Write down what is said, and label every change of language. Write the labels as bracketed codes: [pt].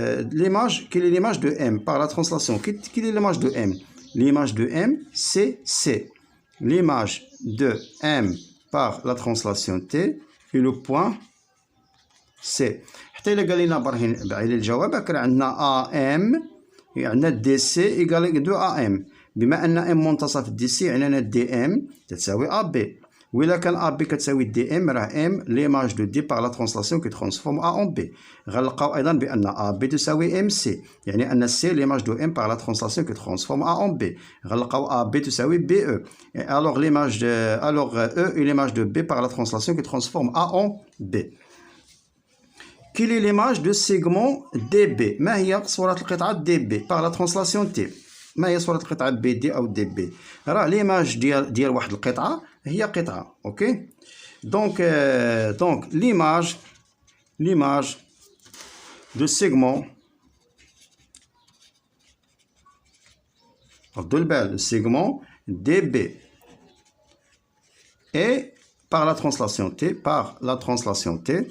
[fr] l'image quelle est l'image de M par la translation? Quelle est l'image de M? L'image de M c'est C. L'image de M par la translation T est le point C. [ar] حتى إلا قال لنا برهن بعين الجواب راه عندنا AM عندنا دي سي إيكال 2 AM. بما ان ام منتصف دي سي يعني ان دي ام تساوي ا بي. وإلا كان ا بي كتساوي دي ام راه ام [fr] ليماج دو دي باغ لا ترانسلاسيون كي ترانسفورم ا اون بي. [ar] غنلقاو ايضا بان ا بي تساوي ام سي يعني ان [fr] سي ليماج دو ام باغ لا ترانسلاسيون كي ترانسفورم ا اون بي. [ar] غنلقاو ا بي تساوي بي او. [fr] الوغ ليماج الوغ او اي ليماج دو بي باغ لا ترانسلاسيون كي ترانسفورم ا اون بي. Quelle est l'image de segment DB? [ar] ما هي صورة القطعة DB [fr] par la translation T؟ [ar] ما هي صورة القطعة بي دي أو دي بي؟ راه ليماج ديال واحد القطعة هي قطعة. [fr] أوكي دونك l'image de segment [ar] ردوا البال [fr] segment DB et par la translation T